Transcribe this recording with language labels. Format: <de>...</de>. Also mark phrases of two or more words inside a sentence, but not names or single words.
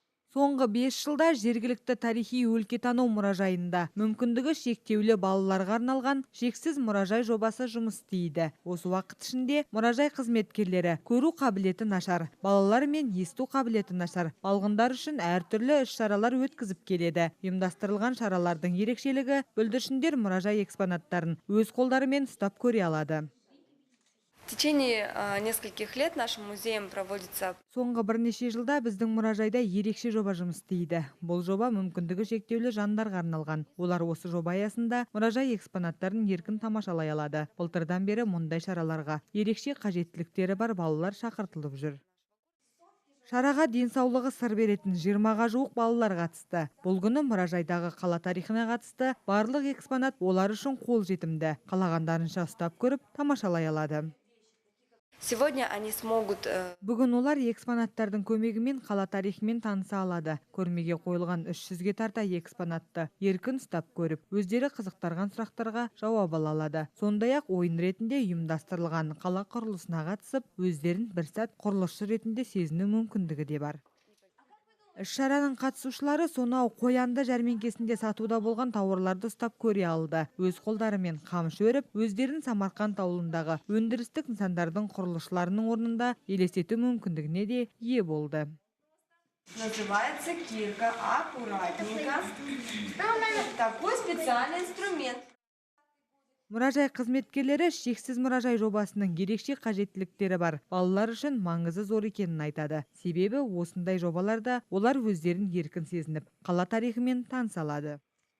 <kk>Соңғы 5 жылда жергілікті тарихи-өлкетану мұражайында мүмкіндігі шектеулі балаларға арналған шексіз мұражай жобасы жұмыс істейді. Осы уақыт ішінде мұражай қызметкерлері көру қабілеті нашар, балалар мен есту қабілеті нашар балғындар үшін әртүрлі іс-шаралар өткізіп келеді. Ұйымдастырылған шаралардың ерекшелігі бүлдіршіндер мұражай экспонаттарын өз қолдарымен ұстап көре алады.</kk> <ru>В течение нескольких лет нашим музеем проводится.</ru> <kk>Соңғы бірнеше жылда біздің мұражайда ерекше жоба жұмыс істейді. Бұл жоба мүмкіндігі шектеулі жандарға арналған. Олар осы жоба аясында мұражай экспонаттарын еркін тамашалай алады. Былтырдан бері мұндай шараларға ерекше қажеттіліктері бар балалар шақыртылып жүр. Шараға денсаулығы сыр беретін 20-ға жуық балалар қатысты. Бұл күні мұражайдағы қала тарихына қатысты барлық экспонат олар үшін қолжетімді. Қалағандарынша ұстап көріп, тамашалай алады.</kk> <ru>Сегодня они смогут.</ru> <kk>Бүгін олар экспонаттардың көмегімен қала тарихымен таныса алады. Көрмеге қойылған 300-ге тарта экспонатты еркін ұстап көріп, өздері қызықтырған сұрақтарға жауап ала алады. Сондай-ақ ойын ретінде ұйымдастырылған қала құрылысына қатысып, өздерін бір сәт құрылысшы ретінде сезіну мүмкіндігі де бар. Іс-шараның қатысушылары сонау қоянды жәрмеңкесінде сатуда болған тауарларды ұстап көре алды. Өз қолдарымен қамшы өріп, өздерін Самарқанд ауылындағы өндірістік нысандардың құрылысшыларының орнында елестету мүмкіндігіне де ие болды.</kk> <ru>Называется кирка, аккуратненько. Такой специальный инструмент.</ru> <kk>Мұражай қызметкерлері шексіз мұражай жобасының ерекше қажеттіліктері бар балалар үшін маңызы зор екенін айтады. Себебі осындай жобаларда олар өздерін еркін сезініп, қала тарихымен таныса алады.</kk>